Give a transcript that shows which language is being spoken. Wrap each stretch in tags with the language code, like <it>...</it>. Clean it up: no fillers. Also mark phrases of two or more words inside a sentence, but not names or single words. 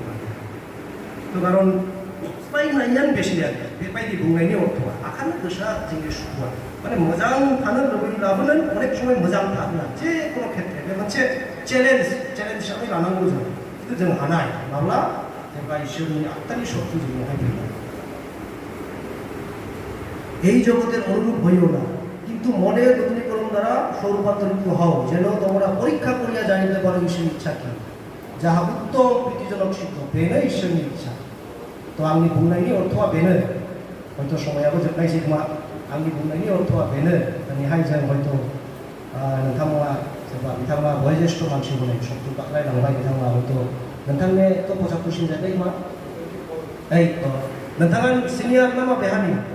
<brx>तो खारन बायनायानो बेसे आरो बेबायदि बुंनायनि अर्थआ, आखानो गोसोआ जोंनि सुखुआ, माने मोजां थानो लुबैब्लाबो नों अनेक समय मोजां थानो, जेखुनु खेत्रे बे मोनसे चेलेन्ज हिसाबै लानांगौ जों। खिन्थु जों हानाय माब्ला जेब्ला इसोरनि आत्मानि शक्ति जोंनावहाय फैगोन</brx> <bn>এই জগতের অনুরূপ হইও না কিন্তু মনের নূতনীকরণ দ্বারা স্বরূপান্তরিত হও যেন তোমরা পরীক্ষা করিয়া জানিতে পারো ঈশ্বরের ইচ্ছা কি যাহা উত্তম প্রীতিজনক সিদ্ধ</bn> <brx>বেনে</brx> <bn>ঈশ্বরের ইচ্ছা তো</bn> <brx>आंनि बुंनायनि अर्थआ बेनो हयथ' समायाबो जोबनायसै खोमा आंनि बुंनायनि अर्थआ बेनो दिनैहाय जों हयथ' नोंथांमोना सोरबा बिथांमोना बयोज्येष्ठ मानसि हनै शक्ति बाख्नायलांबाय बिथांमोना हयथ' नोंथांनि पसा कुइसन जायाखै खोमा ओइ नोंथाङा सिनियर ना मा बेहानि</brx>